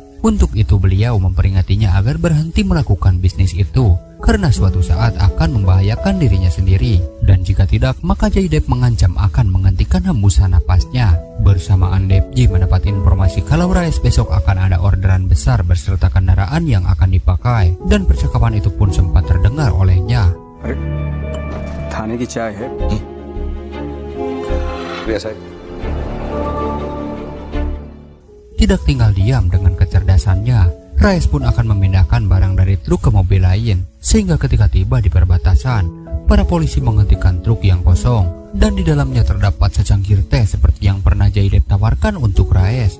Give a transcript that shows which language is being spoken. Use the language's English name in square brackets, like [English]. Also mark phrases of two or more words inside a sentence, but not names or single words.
[Indonesian] Untuk itu beliau memperingatnya agar berhenti melakukan bisnis itu, karena suatu saat akan membahayakan dirinya sendiri. Dan jika tidak, maka Jaidep mengancam akan menghentikan hembusan napasnya. Bersamaan Depji mendapat informasi kalau Raes besok akan ada orderan besar berserta kendaraan yang akan dipakai. Dan percakapan itu pun sempat terdengar olehnya. [Hindi] थाने की चाय है? बिया साहब. [Indonesian] Tidak tinggal diam dengan kecerdasannya, Raes pun akan memindahkan barang dari truk ke mobil lain. Sehingga ketika tiba di perbatasan, para polisi menghentikan truk yang kosong. Dan di dalamnya terdapat secangkir teh seperti yang pernah Jaidep tawarkan untuk Raes.